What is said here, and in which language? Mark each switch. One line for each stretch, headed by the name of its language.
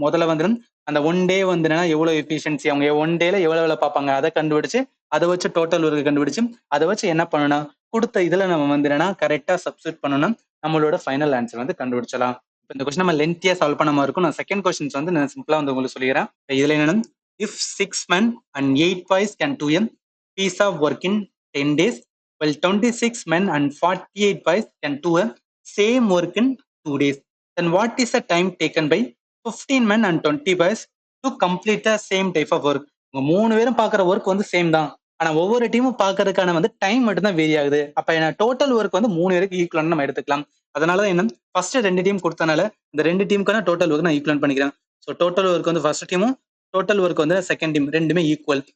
Tamil: முதல்ல வந்து அந்த ஒன் டே வந்து எவ்வளவு எஃபிஷியன்சி, அவங்க ஒன் டேல எவ்வளவு வேலை பார்ப்பாங்க அதை கண்டுபிடிச்சு அதை வச்சு டோட்டல் ஒர்க் கண்டுபிடிச்சு அதை வச்சு என்ன பண்ணணும், கொடுத்த இதுல நம்ம வந்து கரெக்டா சப்ஸ்டிட் பண்ணணும், நம்மளோட ஃபைனல் ஆன்சர் வந்து கண்டுபிடிச்சலாம். இந்த கொஸ்டின் நம்ம லென்த்தியா சால்வ் பண்ண மாதிரி இருக்கும். நான் செகண்ட் கொஸ்டின்ஸ் வந்து நான் சிம்பிளா வந்து உங்களுக்கு சொல்லிடுறேன். இதுல என்னன்னா,
English: if 6 men and 8 boys can do a piece of work in 10 days, while 26 men and 48 boys can do a same work in 2 days, then what is the time taken by 15 men and 20 boys to complete the same type of work?
Tamil: உங்க 3 பேரும் பாக்குற work வந்து same தான், ஆனா ஒவ்வொரு டீமும் பாக்குறதுக்கான வந்து time மட்டும் தான் வேரி ஆகுது. அப்ப என்ன டோட்டல் ஒர்க் வந்து 3 பேருக்கு ஈக்குவல் நம்ம எடுத்துக்கலாம். அதனாலதான் என்ன ஃபர்ஸ்ட் 2 டீம் கொடுத்தனால இந்த 2 டீமுக்கான டோட்டல் ஒர்க் நான் ஈக்குவல் பண்ணிக்கிறேன். ஸோ டோட்டல் ஒர்க் வந்து ஃபர்ஸ்ட் டீமும் டோட்டல் ஒர்க் வந்து செகண்ட் டீம் ரெண்டுமே ஈக்குவல்.